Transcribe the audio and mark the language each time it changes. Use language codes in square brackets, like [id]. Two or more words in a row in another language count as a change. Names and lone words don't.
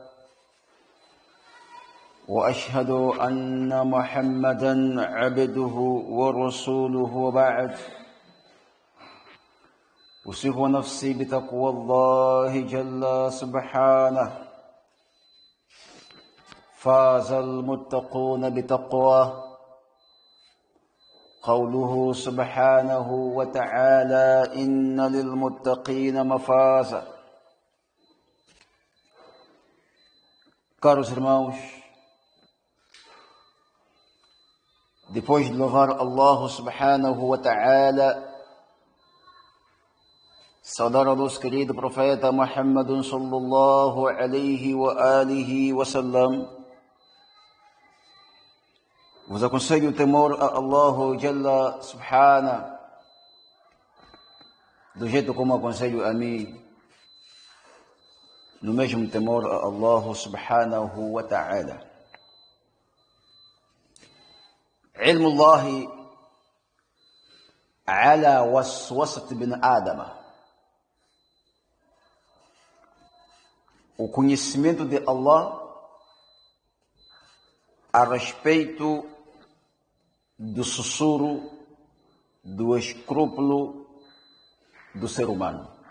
[ar] وأشهد أن محمدا عبده ورسوله وبعد أوصي نفسي بتقوى الله جل سبحانه فاز المتقون بتقواه قوله سبحانه وتعالى إن للمتقين مفازا. [pt] Caros irmãos, depois de louvar Allah [ar] سبحانه وتعالى, [pt] saudar ao nosso querido profeta Muhammad [ar] صلى الله عليه وآله وسلم, [pt] vos aconselho o temor a Allah [ar] جل سبحانه, [pt] do jeito como aconselho a mim, no mesmo temor a Allah [ar] سبحانه وتعالى. علم الله على وسوسة ابن آدم. [pt] O conhecimento de Allah a respeito do sussurro, do escrúpulo do ser humano.